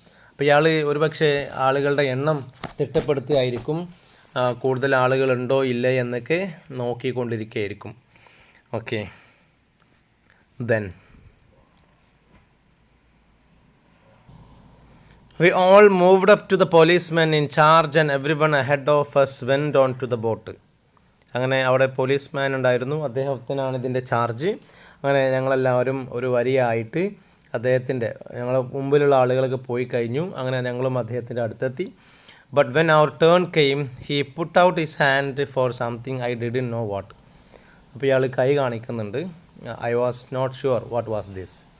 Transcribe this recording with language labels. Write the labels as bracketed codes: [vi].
[ml] അപ്പോൾ ഇയാൾ ഒരുപക്ഷെ ആളുകളുടെ എണ്ണം തിട്ടപ്പെടുത്തുകയായിരിക്കും, കൂടുതൽ ആളുകളുണ്ടോ ഇല്ലേ എന്നൊക്കെ നോക്കിക്കൊണ്ടിരിക്കുകയായിരിക്കും. [en] Okay, then we all moved up to the policeman in charge, and everyone ahead of us went on to the boat. [ml] അങ്ങനെ അവിടെ പോലീസ്മാൻ ഉണ്ടായിരുന്നു, അദ്ദേഹത്തിനാണ് ഇതിൻ്റെ ചാർജ്. അങ്ങനെ ഞങ്ങളെല്ലാവരും ഒരു വരിയായിട്ട് ഞങ്ങൾ മുമ്പിലുള്ള ആളുകളൊക്കെ പോയി കഴിഞ്ഞു. അങ്ങനെ ഞങ്ങളും അദ്ദേഹത്തിൻ്റെ അടുത്തെത്തി. [en] But when our turn came, he put out his hand for something I didn't know what. [ml] അപ്പോൾ ഇയാൾ കൈ കാണിക്കുന്നുണ്ട്. [en] I was not sure what was this.